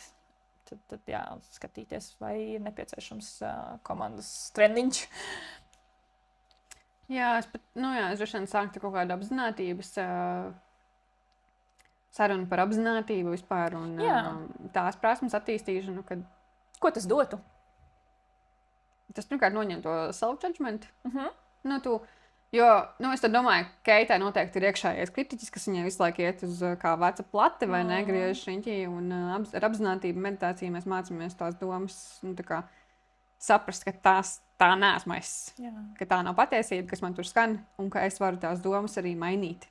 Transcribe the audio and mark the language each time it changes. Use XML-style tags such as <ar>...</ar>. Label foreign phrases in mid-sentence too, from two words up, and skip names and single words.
<lv>Tad jā, skatīties, vai ir nepieciešams komandas treniņš. Jā, es droši vien sāktu kaut kādu apzinātības sarunu par apzinātību vispār un tās prasmes attīstīšanu. Ko tas dotu? Tas pirmkārt noņem to self-judgment. Jo es tad domāju, ka Keitai noteikti ir iekšējais kritiķis, kas viņai visu laiku iet uz kā veca plate vai negriež riņķī. Un ar apzinātību meditāciju mēs mācāmies tās domas, saprast, ka tā neesmu es. Ka tā nav patiesība, kas man tur skan, un ka es varu tās domas arī mainīt.</lv>